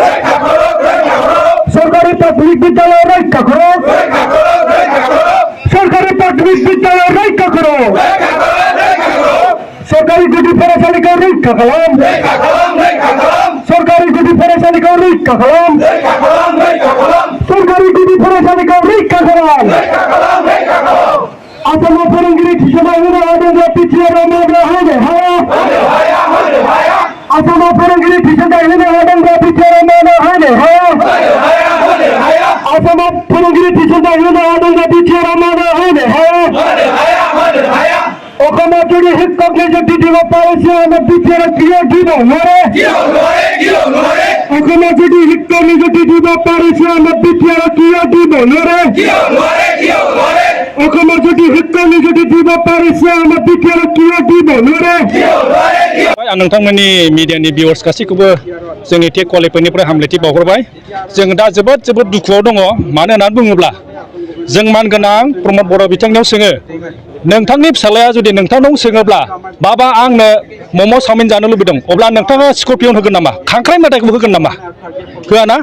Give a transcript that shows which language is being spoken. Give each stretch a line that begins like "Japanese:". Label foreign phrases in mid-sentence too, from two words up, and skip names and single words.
Hindi: सरकारी प्राथमिक विद्यालय रक्षा करो सरकारी प्राथमिक विद्यालय रक्षा करो
Bodo: सरकारी गुदि फरायसालिखौ रैखा खालाम सरकारी गुदि फरायसालिखौ रैखा खालाम सरकारी गुदि फरायसालिखौ रैखा खालाम आसामाव फोरोंगिरि थिसननाय होनो हादोंब्ला बिटिआरआव मावग्रा होनो हाया आसामाव फोरोंगिरि थिसननाय होनो हादोंब्ला बिटिआरआव मावग्रा होनो हाया आसामाव फोरोंगिरि थिसननाय होनो हादोंब्ला बिटिआरआव मावग्रा होनो हाया
Assamese: অসমত যদি শিক্ষক নিযুক্তি দিব পাৰিছে আমাৰ বিটিআৰক কিয় দিব নোৱাৰে অসমত যদি শিক্ষক নিযুক্তি দিব পাৰিছে আমাৰ বিটিআৰক কিয় দিব নোৱাৰে অসমত যদি শিক্ষক নিযুক্তি দিব পাৰিছে আমাৰ বিটিআৰক কিয় দিব নোৱাৰে
Bodo: आं नोंथांमोननि मिडियानि भिउअर्स गासैखौबो जोंनि टेट क्वालिफाइडनिफ्राय हामलायथि बावहरबाय जों दा जोबोद दुखुआव दङ मानो होननानै बुङोब्ला जों मानगोनां प्रमद बर' बिथांनियाव सोङो नोंथांनि फिसालाया जुदि नोंथांनाव सोङोब्ला बाबा आंनो मम' चावमिन जानो लुबैदों अब्ला नोंथाङा स्कर्पियन होगोन नामा खांख्राइ मेथाइखौ होगोन नामा होआ ना